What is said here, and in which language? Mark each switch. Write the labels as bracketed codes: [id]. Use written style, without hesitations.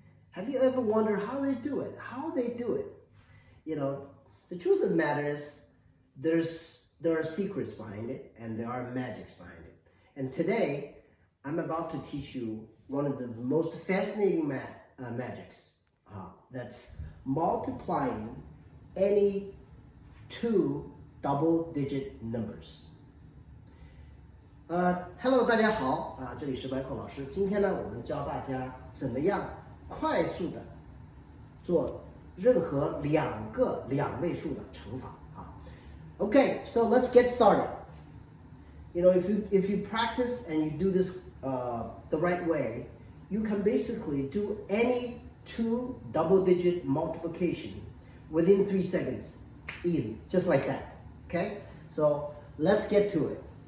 [en] Have you ever wondered how they do it? You know, the truth of the matter is there are secrets behind it and there are magics behind it. And today, I'm about to teach you one of the most fascinating magics. That's multiplying any two double-digit numbers. [zh] Hello， 大家好这里是 Michael 老师。今天呢，我们教大家怎么样快速的做任何两位数的乘法。 [en] Okay, so let's get started. You know, if you practice and you do this the right way, you can basically do any two double-digit multiplication within 3 seconds. Easy, just like that. Okay, so let's get to it.